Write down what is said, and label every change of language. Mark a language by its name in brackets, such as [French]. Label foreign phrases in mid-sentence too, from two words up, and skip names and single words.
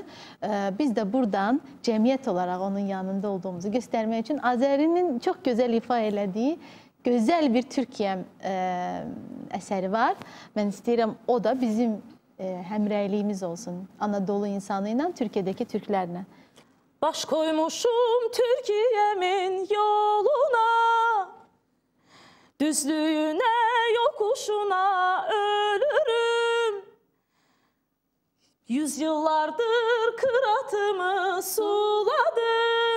[Azerbaijani] Biz də buradan cəmiyyət olaraq onun yanında olduğumuzu göstərmək üçün Azərinin çox gözəl ifa elədiyi gözəl bir Türkiyə əsəri var. Mən istəyirəm o da bizim həmrəyliyimiz olsun Anadolu insanı ilə, Türkiyədəki türklərlə. [Turkish] Baş koymuşum Türkiye'min yoluna, [Azerbaijani] düzlüyünə, yoxuşuna ölürüm. [Turkish] 100 yıllardır kıratımı suladım.